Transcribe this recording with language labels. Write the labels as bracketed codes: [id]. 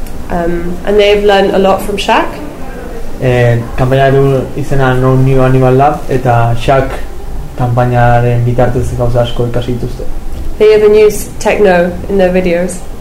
[en] And they've learned a lot from Shaq. [eu] Kanpaina du izena No New Animal Lab eta Shaq kanpainaren bitartez gauza asko ikasi dituzte. [en] They even use techno in their videos.